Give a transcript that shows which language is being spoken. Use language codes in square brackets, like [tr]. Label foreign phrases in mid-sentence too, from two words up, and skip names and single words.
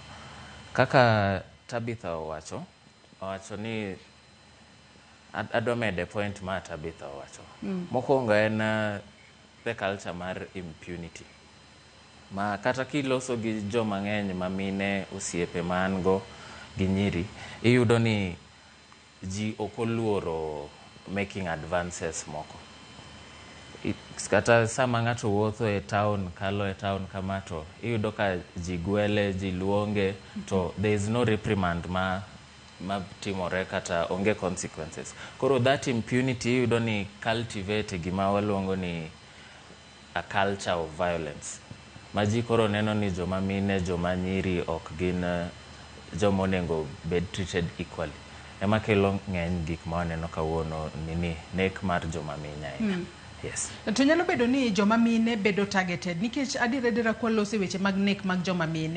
[luo] Kaka Tabitha owacho ni adwa mede point ma Tabitha owacho. Mokwongo en [en] the culture [luo] mar impunity. Ma kata kiloso gi joma ng'eny ma mine osiepe man go gi nyiri, iyudo ni ji ok oluoro [en] making advances [luo] moko. Kata sama ng'ato wuotho e town, kalo e town kama to iyudo ka ji gwele, ji luonge, to [en] there is no reprimand [luo] ma timore kata onge consequences. [en] Koro that impunity [luo] iyudo ni [en] cultivate [luo] gima waluongo ni [en] a culture of violence. [luo] Ma ji koro neno ni joma mine, joma nyiri ok gin joma onego bed [en] treated equally. [luo] Ema kelo ng'eny gik ma waneno kawuono nini nek mar joma mine ahinya. Yes. To nyalo bedo ni joma mine bedo targeted nikech adira kwalose weche mag nek mag joma mine.